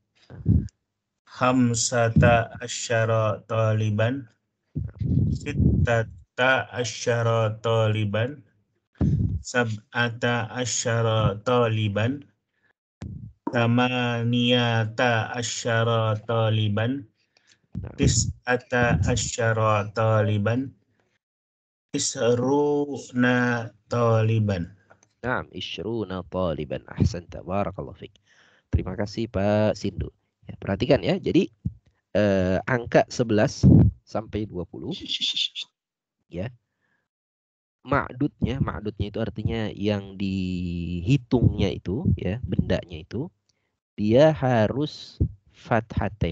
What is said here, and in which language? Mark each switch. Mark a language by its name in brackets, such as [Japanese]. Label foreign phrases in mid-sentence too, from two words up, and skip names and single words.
[Arabic] خمسة عشر طالبا، ستة عشر طالبا، سبعة عشر طالبا، ثمانية عشر طالبا، تسعة عشر طالبا، عشرون طالبا. نعم، عشرون طالبا. أحسنت، بارك الله فيك. [Indonesian] Terima kasih Pak Sindu. Ya, perhatikan ya. Jadi angka 11 sampai 20 ya. Ma'dudnya itu artinya yang dihitungnya itu ya, bendanya itu dia harus fathatain.